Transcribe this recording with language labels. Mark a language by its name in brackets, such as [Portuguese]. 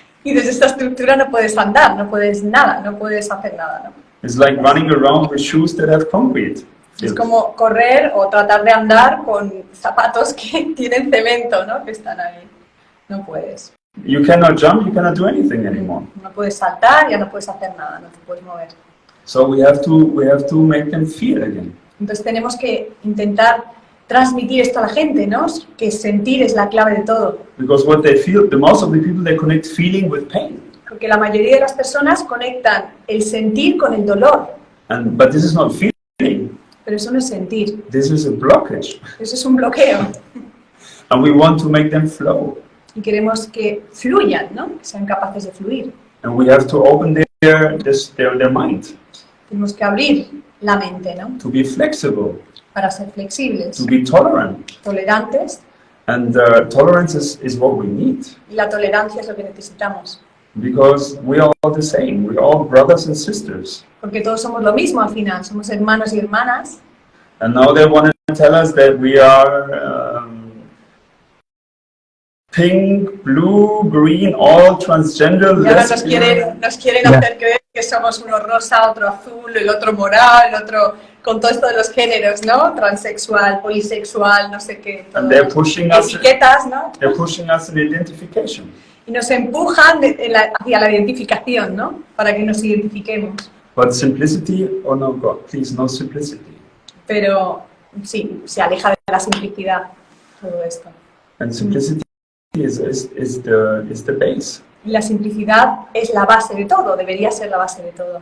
[Spanish] Y desde esta estructura no puedes andar, no puedes nada, no puedes hacer nada, ¿no? [English] It's like running around with shoes that have concrete. [Spanish] Es como correr o tratar de andar con zapatos que tienen cemento, ¿no? Que están ahí. No puedes. [English] You cannot jump, you cannot do anything anymore. [Spanish] No puedes saltar, ya no puedes hacer nada, no te puedes mover. [English] So we have to make them feel again. [Spanish] Entonces tenemos que intentar transmitir esto a la gente, ¿no? Que sentir es la clave de todo. [English] Because what they feel, the most of the people, they connect feeling with pain. [Spanish] Porque la mayoría de las personas conectan el sentir con el dolor. [English] But this is not feeling. [Spanish] Pero eso no es sentir, [English] This is a blockage. [Spanish] eso es un bloqueo. [English] And we want to make them flow. [Spanish] Y queremos que fluyan, ¿no? Que sean capaces de fluir. [English] And we have to open their mind, [Spanish] Tenemos que abrir la mente, ¿no? [English] to be flexible, [Spanish] Para ser flexibles, [English] to be tolerant. [Spanish] tolerantes. [English] And tolerance is what we need, [Spanish] Y la tolerancia es lo que necesitamos. [English] because we are all the same. We're all brothers and sisters. [Spanish] Porque todos somos lo mismo al final. Somos hermanos y hermanas. [English] And now they want to tell us that we are pink, blue, green, all transgender. [Spanish] Y ahora [English] lesbian. [Spanish] nos quieren hacer creer que somos uno rosa, otro azul, el otro morado, el otro... Con todo esto de los géneros, ¿no? Transexual, polisexual, no sé qué. [English] And they're pushing us. [Spanish] Etiquetas, ¿no? [English] They're pushing us in identification. [Spanish] Y nos empujan hacia la identificación, ¿no? Para que nos identifiquemos. [English] But simplicity, oh no, God, please, no simplicity. [Spanish] Pero sí, se aleja de la simplicidad todo esto. [English] And simplicity is the base. [Spanish] Y la simplicidad es la base de todo, debería ser la base de todo.